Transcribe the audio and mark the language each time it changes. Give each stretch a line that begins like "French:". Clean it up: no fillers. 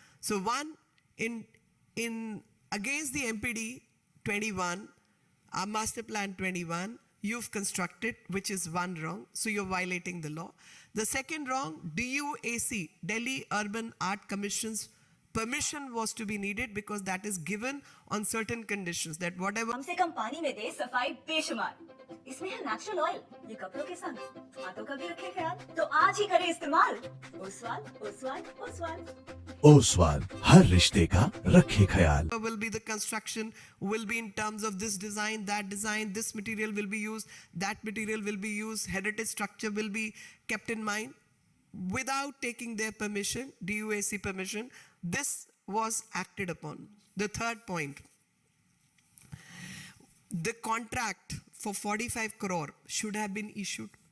English: So one, in against the MPD 21, our Master Plan 21, you've constructed, which is one wrong, so you're violating the law. The second wrong, DUAC, Delhi Urban Art Commission's permission was to be needed because that is given on certain conditions that whatever
Hindi: कम से कम पानी में दे सफाई बेशुमार। इसमें है natural oil, ये कपड़ों के संग हाथों का भी रखे ख्याल। तो आज ही करें इस्तेमाल। ओसवाल, ओसवाल, ओसवाल। ओसवाल हर रिश्ते का रखे ख्याल।
English: will be the construction, will be in terms of this design, this material will be used, that material will be used, heritage structure will be kept in mind. Without taking their permission, DUAC permission, this was acted upon. The third point, the contract for 45 crore should have been issued.